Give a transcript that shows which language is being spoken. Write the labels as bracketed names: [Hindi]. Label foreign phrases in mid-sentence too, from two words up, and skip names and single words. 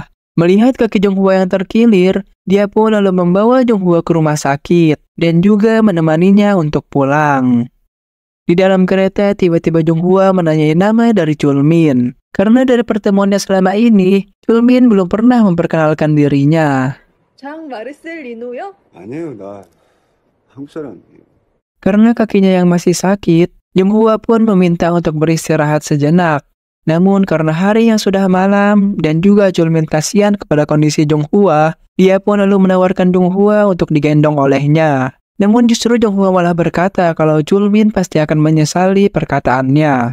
[Indonesian] Melihat kaki Jung Hwa yang terkilir, dia pun lalu membawa Jung Hwa ke rumah sakit dan juga menemaninya untuk pulang. Di dalam kereta, tiba-tiba Jung Hwa menanyai nama dari Chul Min. Karena dari pertemuannya selama ini, Chul Min belum pernah memperkenalkan dirinya. [Korean] 장 마르셀 리노요? 아니에요, 나 한국 사람이에요. [Indonesian] Karena kakinya yang masih sakit, Jung Hwa pun meminta untuk beristirahat sejenak. Namun karena hari yang sudah malam dan juga Chul Min kasihan kepada kondisi Jung Hwa, dia pun lalu menawarkan Jung Hwa untuk digendong olehnya. Namun justru Jung Hwa malah berkata kalau Chul Min pasti akan menyesali perkataannya.